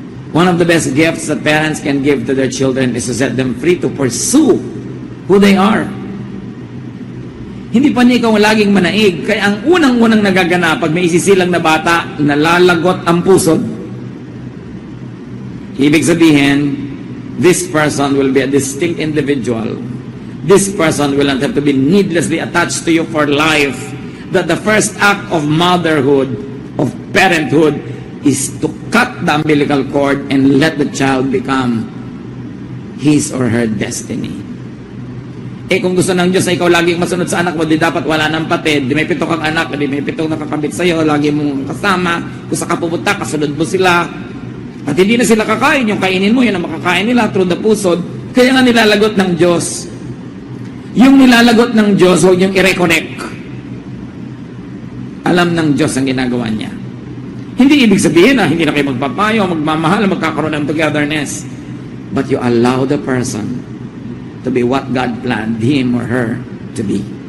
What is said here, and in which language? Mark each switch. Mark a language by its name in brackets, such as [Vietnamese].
[English] One of the best gifts that parents can give to their children is to set them free to pursue who they are. [Filipino] Hindi pa niya ikaw laging manaig. Kaya ang unang-unang nagaganap pag may isisilang na bata, nalalagot ang pusod. Ibig sabihin, [English] this person will be a distinct individual. This person will not have to be needlessly attached to you for life. That the first act of motherhood, of parenthood, is to cut the umbilical cord and let the child become his or her destiny. [Filipino] Eh kung gusto ng Diyos na ikaw laging masunod sa anak mo, di dapat wala ng patid, di may 7 kang anak, di may 7 nakakabit sa'yo, lagi mong kasama, kung saan ka pupunta, kasunod mo sila. At hindi na sila kakain, yung kainin mo, yun ang makakain nila [English] through the [Filipino] pusod. Kaya nga nilalagot ng Diyos. Yung nilalagot ng Diyos, huwag yung i-reconnect. Alam ng Diyos ang ginagawa niya. Hindi ibig sabihin na hindi na kayo magpapayo, magmamahal, magkakaroon ng togetherness. [English] But you allow the person to be what God planned him or her to be.